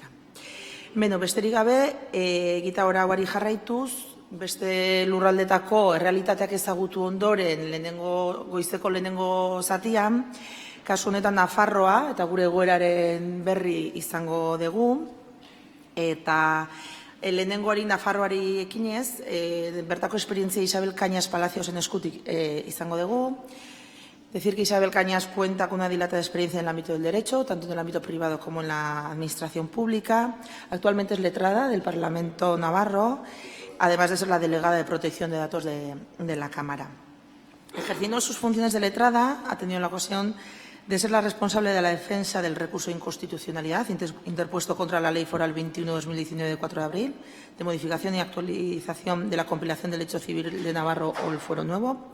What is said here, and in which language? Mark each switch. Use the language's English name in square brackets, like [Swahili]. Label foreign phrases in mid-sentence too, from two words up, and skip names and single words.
[Basque] Besterik gabe, egita hori jarraituz, beste lurraldetako errealitateak ezagutu ondoren goizeko lehenengo zatian, kasu honetan Nafarroa eta gure egoeraren berri izango dugu, eta lehenengoari Nafarroari ekinez, bertako esperientzia Isabel Cañas Palaciosen eskutik izango dugu. [Spanish] Decir que Isabel Cañas cuenta con una dilatada experiencia en el ámbito del derecho, tanto en el ámbito privado como en la administración pública. Actualmente es letrada del Parlamento navarro, además de ser la delegada de protección de datos de la Cámara. Ejerciendo sus funciones de letrada, ha tenido la ocasión de ser la responsable de la defensa del recurso de inconstitucionalidad interpuesto contra la Ley Foral 21/2019 de 4 de abril, de modificación y actualización de la compilación del Derecho Civil de Navarro o el Fuero Nuevo.